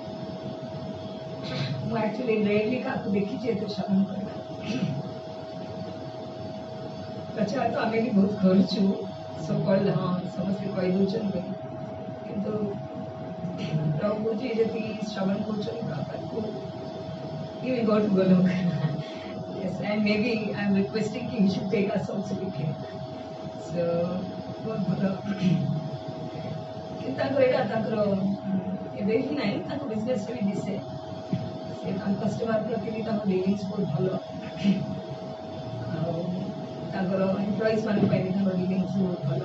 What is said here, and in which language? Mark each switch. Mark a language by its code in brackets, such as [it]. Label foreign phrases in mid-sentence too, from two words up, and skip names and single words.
[or] ମୁଁ [en] actually rarely [or] କାହାକୁ ଦେଖିଛି ଏତେ ଶ୍ରବଣ କରିବା। ଆଚ୍ଛା, ତ ଆମେ ବି ବହୁତ କରୁଛୁ, [en] so called [or] ହଁ ସମସ୍ତେ କହିଦେଉଛନ୍ତି, କିନ୍ତୁ ପ୍ରଭୁ କହୁଛି ଯେତିକି ଶ୍ରବଣ କରୁଛନ୍ତି ପ୍ରଭୁପାଦକୁ, [en] you will go to Golok. Yes, and maybe I'm requesting you should take us also with you. So, [or] ବହୁତ ଭଲ। କିନ୍ତୁ ତାଙ୍କର ଏଇଟା ତାଙ୍କର ଏବେ ହିଁ ନାହିଁ, ତାଙ୍କ ବିଜନେସରେ ବି ଦିଶେ। ସେ ତାଙ୍କ କଷ୍ଟମର ପ୍ରତି ବି ତାଙ୍କ ଡିଲିଂସ୍ ବହୁତ ଭଲ। ଆଉ ତାଙ୍କର ଏମ୍ପ୍ଲୟିଜ୍ ମାନଙ୍କ ପାଇଁ ବି ତାଙ୍କ ଡିଲିଂସ୍ ବହୁତ ଭଲ।